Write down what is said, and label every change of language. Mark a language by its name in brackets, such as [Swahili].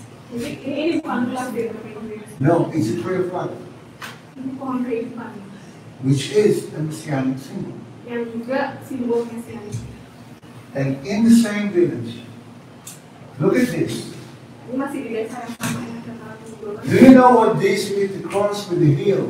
[Indonesian] Ini bukan lulav deh. [English] No, it's a tree of life, [Indonesian] Ini pohon kehidupan. [English] which is a Messianic symbol. [Indonesian] Yang juga simbol Mesianik. [English] And in the same village, look at this. [Indonesian] Ini masih di desa yang sama yang dataran Gembala. [English] Do you know what this is, the cross with the heel?